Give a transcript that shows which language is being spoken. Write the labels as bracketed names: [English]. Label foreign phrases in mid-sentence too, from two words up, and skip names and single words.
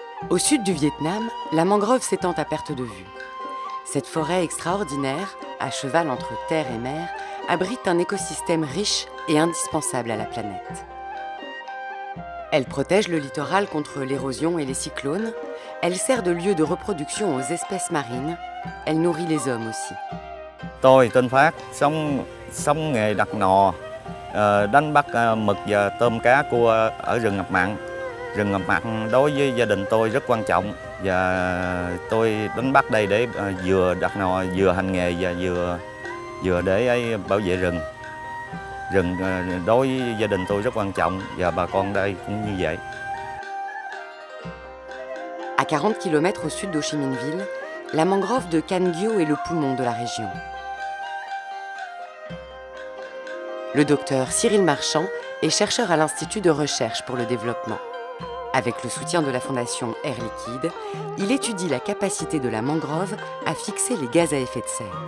[French] Au sud du Vietnam, la mangrove s'étend à perte de vue. Cette forêt extraordinaire, à cheval entre terre et mer, abrite un écosystème riche et indispensable à la planète. Elle protège le littoral contre l'érosion et les cyclones. Elle sert de lieu de reproduction aux espèces marines. Elle nourrit les hommes aussi. [Vietnamese] Tôi tên Phát, sống nghề đặt nò, đánh bắt mực và tôm cá cua ở rừng ngập mặn. Rừng ngập mặn đối với gia đình tôi rất quan trọng và tôi đánh bắt đây để vừa đặt nò, vừa hành nghề và vừa để bảo vệ rừng. Rừng đối với gia đình tôi rất quan trọng và bà con đây cũng như vậy. [French] À 40 km au sud d'Ho Chi Minh Ville, la mangrove de Can Gio est le poumon de la région. Le docteur Cyril Marchand est chercheur à l'Institut de recherche pour le développement. Avec le soutien de la fondation Air Liquide, il étudie la capacité de la mangrove à fixer les gaz à effet de serre.